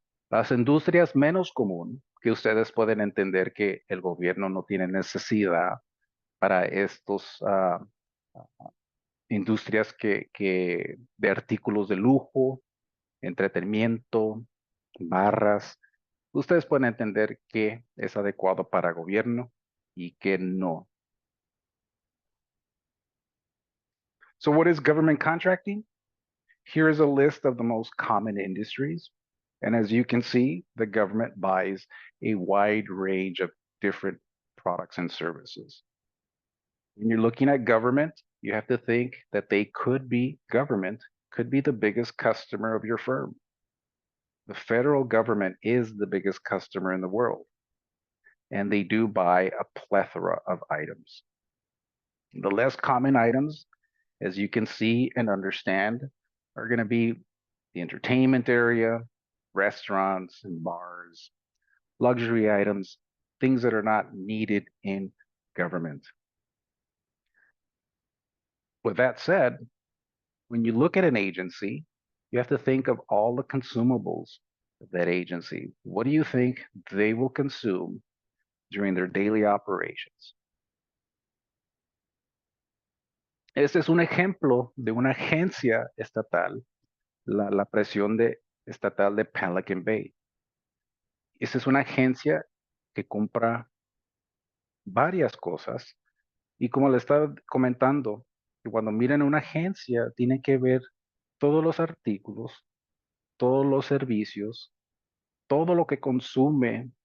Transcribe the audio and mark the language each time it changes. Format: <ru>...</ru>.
<es>Las industrias menos común que ustedes pueden entender que el gobierno no tiene necesidad para estos industrias de artículos de lujo, entretenimiento, barras. Ustedes pueden entender qué es adecuado para gobierno y qué no.</es> <en>So what is government contracting? Here is a list of the most common industries. And as you can see, the government buys a wide range of different products and services. When you're looking at government, you have to think that government could be the biggest customer of your firm. The federal government is the biggest customer in the world, and they do buy a plethora of items. The less common items, as you can see and understand, are going to be the entertainment area, restaurants and bars, luxury items, things that are not needed in government. With that said, when you look at an agency, you have to think of all the consumables of that agency. What do you think they will consume during their daily operations?</en> <es>Este es un ejemplo de una agencia estatal, la presión estatal de Pelican Bay. Esta es una agencia que compra varias cosas y como le estaba comentando, cuando miran una agencia, tienen que ver todos los artículos, todos los servicios, todo lo que consume</es>